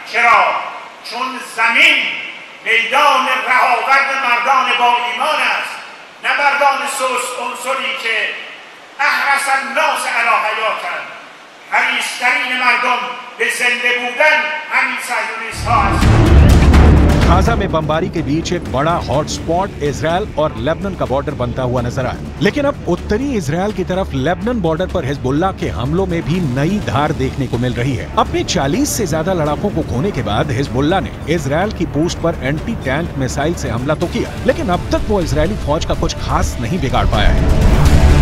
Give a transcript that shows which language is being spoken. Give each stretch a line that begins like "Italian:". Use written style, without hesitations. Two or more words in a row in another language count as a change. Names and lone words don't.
Persian: میدان رهاورد مردان با ایمان است نه مردان سوس عنصری که
Arabic: احرس الناس علی حیاتن،
Persian: حریص‌ترین مردم به زنده بودن همین صهیونیست ها هستند.
Hindi: गाजा में बमबारी के बीच एक बड़ा हॉटस्पॉट इजरायल और लेबनान का बॉर्डर बनता हुआ नजर आया, लेकिन अब उत्तरी इजरायल की तरफ लेबनान बॉर्डर पर हिजबुल्लाह के हमलों में भी नई धार देखने को मिल रही है। अपने 40 से ज्यादा लड़ाकों को खोने के बाद हिजबुल्लाह ने इजरायल की पोस्ट पर
English: anti tank missile
Hindi: से हमला तो किया, लेकिन अब तक वो इजरायली फौज का कुछ खास नहीं बिगाड़ पाया है।